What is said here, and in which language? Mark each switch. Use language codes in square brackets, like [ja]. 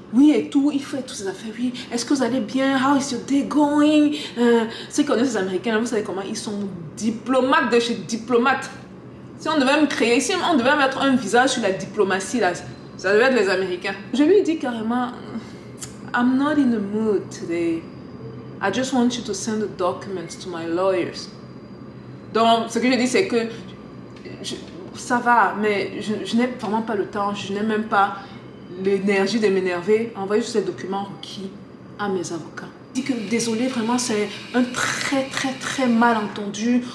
[fr] Oui, et tout, il faut toutes ces affaires. Oui, est-ce que vous allez bien? [en] How is your day going? [fr] Ceux qui connaissent les Américains, vous savez comment ils sont diplomates de chez diplomates. Si on devait me créer, si on devait mettre un visage sur la diplomatie, là, ça devait être les Américains. Je lui ai dit carrément, [en] I'm not in the mood today. I just want you to send the documents to my lawyers. [fr] Donc, ce que je dis, c'est que ça va, mais je n'ai vraiment pas le temps, je n'ai même pas l'énergie de m'énerver. Envoyez juste les documents requis à mes avocats. Je dis que désolé, vraiment, c'est un très malentendu.